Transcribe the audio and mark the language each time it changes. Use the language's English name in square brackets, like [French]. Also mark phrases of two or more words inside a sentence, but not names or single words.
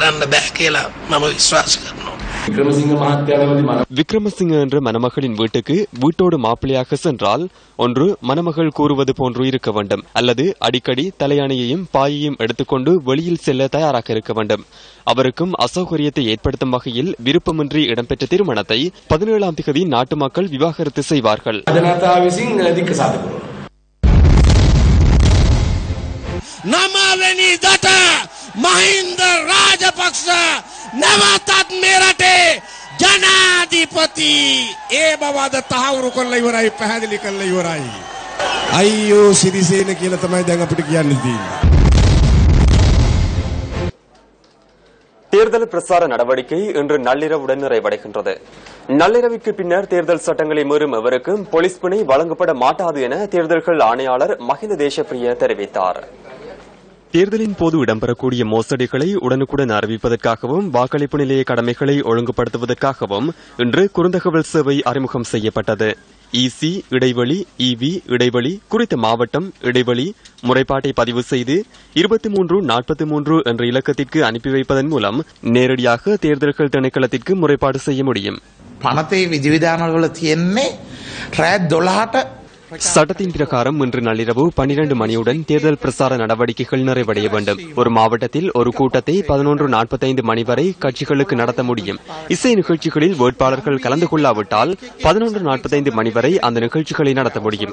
[Tamil] விக்ரமசிங்க என்ற மணமகளின் வீட்டுக்கு வீட்டோடு மாப்பிள்ளையாக சென்றால் ஒன்று மணமகள் கூறுவது போன்று இருக்க வேண்டும், அல்லது அடிக்கடி தலையணையையும் பாயையும் எடுத்துக்கொண்டு வெளியில் செல்ல தயாராக இருக்க வேண்டும். அவருக்கும் அசௌகரியத்தை ஏற்படுத்தும் வகையில் விருப்பமின்றி இடம்பெற்ற திருமணத்தை 17ஆம் தேதி நாட்டு மக்கள் விவாகரத்து செய்வார்கள். [Sinhala] මහින්ද රාජපක්ෂ නැවතත් මෙරටේ ජනාධිපති ඒ බවද තහවුරු කරලා ඉවරයි, පැහැදිලි කරලා ඉවරයි. අයියෝ සිරිසේන කියලා තමයි දැන් අපිට කියන්න තියෙන්නේ. [Tamil] தேர்தல் பிரசார நடவடிக்கை இன்று நள்ளிரவுடன் நிறைவடைகின்றது. நள்ளிரவிற்கு பின்னர் தேர்தல் சட்டங்களை மீறும் எவருக்கும் போலீஸ் பிணை வழங்கப்பட மாட்டாது என தேர்தல்கள் ஆணையாளர் மஹிந்த தேசப்பிரிய தெரிவித்தார். தேர்தலின் போது இடம்பெறக்கூடிய மோசடிகளை உடனுக்குடன் அறிவிப்பதற்காகவும் வாக்களிப்பு நிலைய கடமைகளை ஒழுங்குபடுத்துவதற்காகவும் இன்று குறுந்தகவல் சேவை அறிமுகம் செய்யப்பட்டது. இசி இடைவெளி இவி இடைவெளி குறித்த மாவட்டம் இடைவெளி முறைப்பாட்டை பதிவு செய்து 2343 என்ற இலக்கத்திற்கு அனுப்பி வைப்பதன் மூலம் நேரடியாக தேர்தல்கள் திணைக்களத்திற்கு முறைப்பாடு செய்ய முடியும். [Sinhala] පනතේ විධිවිධානවල තියෙන්නේ රෑ 12ට [Tamil] சட்டத்தின் பிரகாரம் இன்று நள்ளிரவு 12 மணியுடன் தேர்தல் பிரசார நடவடிக்கைகள் நிறைவடைய வேண்டும். ஒரு மாவட்டத்தில் ஒரு கூட்டத்தை 11:45 மணி வரை கட்சிகளுக்கு நடத்த முடியும். இசை நிகழ்ச்சிகளில் வேட்பாளர்கள் கலந்து கொள்ளாவிட்டால் 11:45 மணி வரை அந்த நிகழ்ச்சிகளை நடத்த முடியும்.